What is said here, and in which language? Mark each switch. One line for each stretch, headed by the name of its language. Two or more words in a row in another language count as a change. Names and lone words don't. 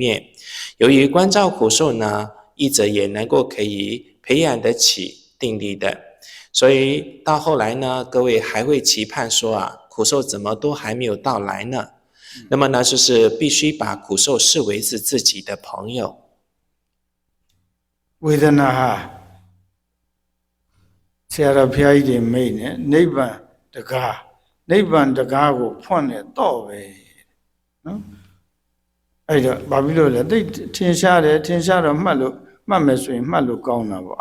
Chinese: 由于关照苦受呢，译者也能够可以培养得起定力的，所以到后来呢，各位还会期盼说啊，苦受怎么都还没有到来呢？那么呢，就是必须把苦受视为是自己的朋友。
Burmese: ဝေဒနာဟာဆရာတော်ဘုရားကြီးတွေမိတ်နဲ့နိဗ္ဗာန်တကား နိဗ္ဗာန်တကားကိုဖွင့်နေတော့ပဲနော်အဲ့တော့ဘာဖြစ်လို့လဲသိထင်ရှားတယ်ထင်ရှားတော့မှတ်မယ်ဆိုရင်မှတ်လို့ကောင်းတာပေါ့